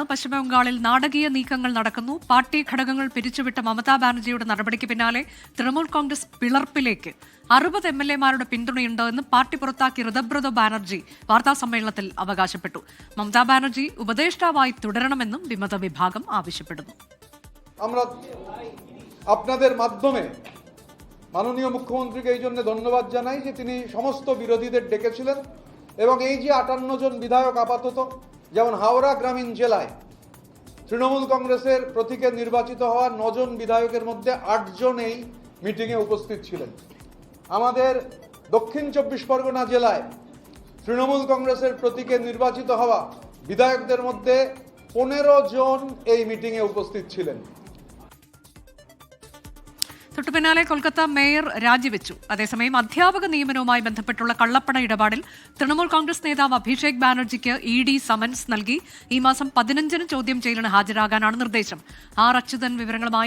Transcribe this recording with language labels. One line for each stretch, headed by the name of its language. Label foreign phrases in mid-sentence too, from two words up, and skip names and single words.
Malayalam: പശ്ചിമ ബംഗാളിൽ നാടകീയ നീക്കങ്ങൾ നടക്കുന്നു. പാർട്ടി ഘടകങ്ങൾ പിരിച്ചുവിട്ട മമതാ ബാനർജിയുടെ നടപടിക്ക് പിന്നാലെ തൃണമൂൽ കോൺഗ്രസ് പിളർപ്പിലേക്ക്. 60 MLA-മാരുടെ പിന്തുണയുണ്ട് എന്ന് പാർട്ടി പുറത്താക്കിയ ഋതബ്രത ബാനർജി വാർത്താസമ്മേളനത്തിൽ അവകാശപ്പെട്ടു. മമതാ ബാനർജി ഉപദേഷ്ടാവായി തുടരണമെന്നും വിമത വിഭാഗം ആവശ്യപ്പെടുന്നു.
Bangla: আপনাদের মাধ্যমে মাননীয় মুখ্যমন্ত্রীকে এই জন্য ধন্যবাদ জানাই যে তিনি সমস্ত বিরোধীদের ডেকেছিলেন এবং এই যে 58 জন বিধায়ক আপাতত যেমন হাওড়া গ্রামীণ জেলায় তৃণমূল কংগ্রেসের প্রতীকে নির্বাচিত হওয়া 9 জন বিধায়কের মধ্যে 8 জন এই মিটিংয়ে উপস্থিত ছিলেন। আমাদের দক্ষিণ 24 পরগনা জেলায় তৃণমূল কংগ্রেসের প্রতীকে নির্বাচিত হওয়া বিধায়কদের মধ্যে 15 জন এই মিটিংয়ে উপস্থিত ছিলেন।
Malayalam: തൊട്ടു പിന്നാലെ കൊൽക്കത്ത മേയർ രാജിവെച്ചു. അതേസമയം അധ്യാപക നിയമനവുമായി ബന്ധപ്പെട്ടുള്ള കള്ളപ്പണ ഇടപാടിൽ തൃണമൂൽ കോൺഗ്രസ് നേതാവ് അഭിഷേക് ബാനർജിക്ക് ED സമൻസ് നൽകി. ഈ മാസം 15-ന് ചോദ്യം ചെയ്യലിന് ഹാജരാകാനാണ് നിർദ്ദേശം. അച്യുതൻ വിവരങ്ങളുമായി.